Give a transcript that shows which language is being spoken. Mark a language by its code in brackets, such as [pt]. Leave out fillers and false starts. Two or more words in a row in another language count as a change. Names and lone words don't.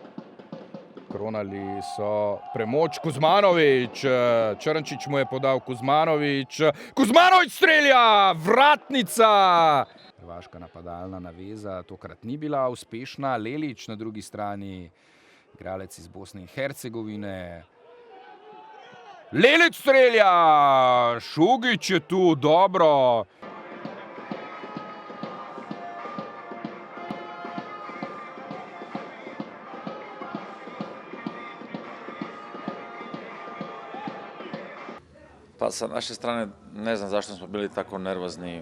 [sl] Kronali so premoč. Kuzmanović, Črnčić mu je podal, Kuzmanović strelja, vratnica. Hrvaška napadalna naveza tokrat ni bila uspešna. Lelić na drugi strani, igralec iz Bosne in Hercegovine. Lelić strelja, Šugić je tu, dobro. [hr] Pa sa naše strane ne znam zašto smo bili tako nervozni.